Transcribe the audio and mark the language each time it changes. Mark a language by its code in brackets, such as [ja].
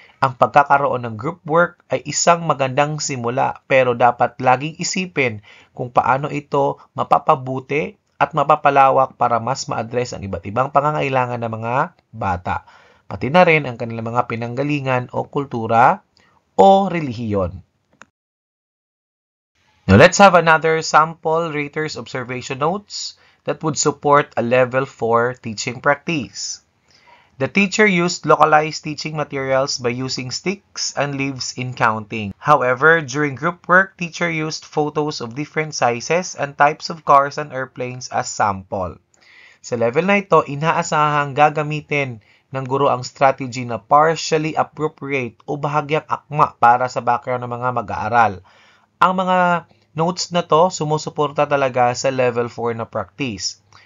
[tl] Ang pagkakaroon ng group work ay isang magandang simula pero dapat laging isipin kung paano ito mapapabuti at mapapalawak para mas ma-address ang iba't ibang pangangailangan ng mga bata, pati na rin ang kanilang mga pinanggalingan o kultura o relihiyon. [en] Now, let's have another sample raters observation notes that would support a level 4 teaching practice. The teacher used localized teaching materials by using sticks and leaves in counting. However, during group work, teacher used photos of different sizes and types of cars and airplanes as sample. [tl] Sa level na ito, inaasahang gagamitin ng guro ang strategy na [en] partially appropriate [tl] o bahagyang akma para sa background ng mga mag-aaral. Ang mga notes na to sumusuporta talaga sa level 4 na practice.